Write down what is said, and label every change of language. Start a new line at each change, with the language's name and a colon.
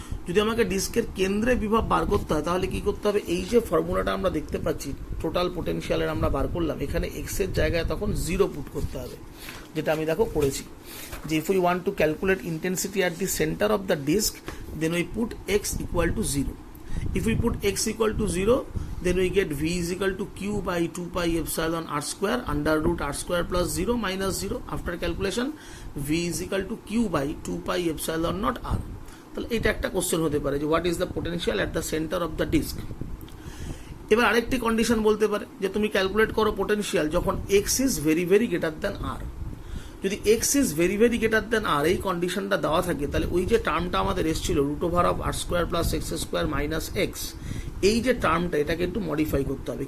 Bangla: যদি আমাকে ডিস্কের কেন্দ্রে বিভব বার করতে হয় তাহলে কি করতে হবে, এই যে ফর্মুলাটা আমরা দেখতে পাচ্ছি টোটাল পোটেনশিয়ালের আমরা বার করলাম, এখানে এক্স এর জায়গায় তখন 0 পুট করতে হবে, যেটা আমি দেখো করেছি যে
English: If we want to calculate intensity at the centre of the disc then we put x equal to 0। If we put x equal to 0, then we get v is equal to q by 2π epsilon r square under root r square plus 0 minus 0. After calculation, v is equal to q by 2π epsilon not r.
Bangla: তাহলে এটা একটা question হতে পারে যে
English: What is the potential at the centre of the disc.
Bangla: এবার আরেকটি condition বলতে পারে যে তুমি ক্যালকুলেট করো পোটেনশিয়াল যখন
English: x is very very greater than r।
Bangla: যদি x is very very greater than আর এই কন্ডিশনটা দেওয়া থাকে তাহলে ওই যে টার্মটা আমাদের এসেছিল root over of আর square plus x square minus x, এই যে টার্মটা এটাকে একটু মডিফাই করতে হবে।